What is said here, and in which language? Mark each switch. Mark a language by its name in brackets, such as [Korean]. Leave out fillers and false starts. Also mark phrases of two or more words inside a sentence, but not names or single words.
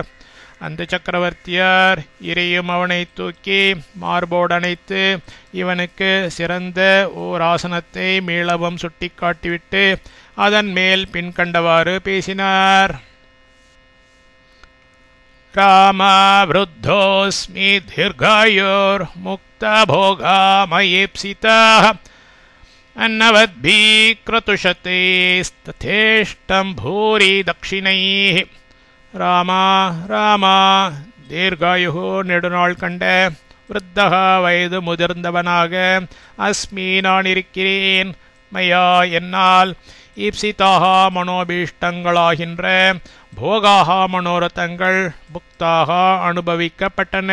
[Tamil] அந்த சக்கரவர்த்தியார் இறையும் அவனை தூக்கி மார்போடு அணைத்து இவனுக்கு சிறந்த ஓர் ஆசனத்தை மீளவும் சுட்டி காட்டிவிட்டு அதன் மேல் பின்கண்டவாறு பேசினார். [Sanskrit] रामा वृद्धोस्मि दीर्घायोर् मुक्त भोगा मयीप्सितः अन्नवद्भिः क्रतुषतेस्तथेष्टं भूरि दक्षिणैः. [Tamil] ராமா ராமா தீர்காயுகு நெடுநாள் கண்ட விருத்தக வயது முதிர்ந்தவனாக அஸ்மி நான் இருக்கிறேன் மயா என்னால் ஈப்சிதாக மனோபீஷ்டங்களாகின்ற போகாக மனோரதங்கள் புக்தாக அனுபவிக்கப்பட்டன.